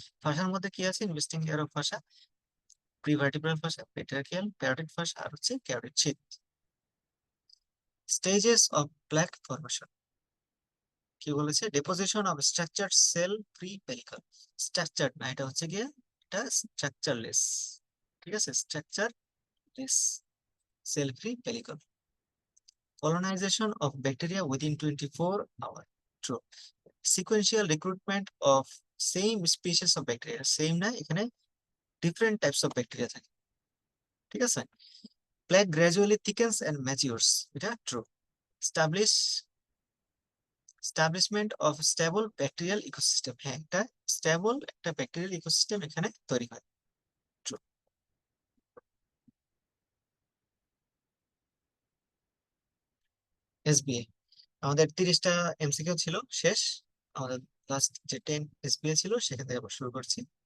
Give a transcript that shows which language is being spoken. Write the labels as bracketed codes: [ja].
[bn] Phasor মধ্যে কি আছে, [en] Investing layer of fascia, prevertebral fascia, pretracheal, parotid fascia, আর হচ্ছে carotid sheath. Stages of plaque formation, [bn] কি বলেছে, [en] Deposition of structure cell free pellicle. [bn] Structure না, এটা হচ্ছে গিয়ে এটা স্ট্রাকচারলেস। ঠিক আছে, স্ট্রাকচারলেস sell free পেলিকল। [en] Colonization of bacteria within 24 hours. True. Sequential recruitment of same species of bacteria. [bn] Same না, এখানে [en] different types of bacteria [bn] থাকে। ঠিক আছে। [en] Plaque gradually thickens and matures. [bn] এটা [en] true. Establish establishment of stable bacterial ecosystem. [bn] হ্যাঁ, একটা stable একটা bacterial ecosystem এখানে তৈরি হয়। True. SBA আমাদের 30টা এমসিকিউ ছিল, শেষ। আমাদের লাস্ট যে 10 এসবিএ ছিল সেখান থেকে আবার শুরু করছি।